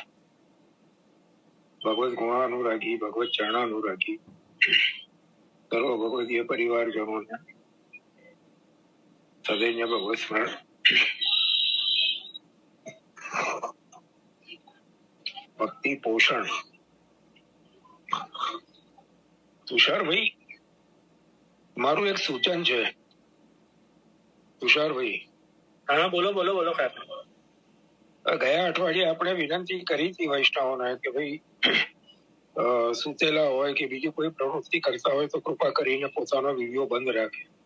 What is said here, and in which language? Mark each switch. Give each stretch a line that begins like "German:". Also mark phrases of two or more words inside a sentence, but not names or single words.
Hindi: भगवत गुणानुरागी, भगवत चरणानुरागी सर्व भगवदीय परिवारजनों ने सदैव भगवत स्मरण। भक्ति पोषण। तुषारभाई,
Gujarati: મારું એક સૂચન છે. તુષારભાઈ. હા, બોલો બોલો બોલો. ગયા અઠવાડિયે આપણે વિનંતી કરી હતી વૈષ્ણવોને કે ભાઈ સુતેલા હોય કે બીજી કોઈ પ્રવૃત્તિ કરતા હોય તો કૃપા કરીને પોતાનો વિડીયો બંધ રાખે.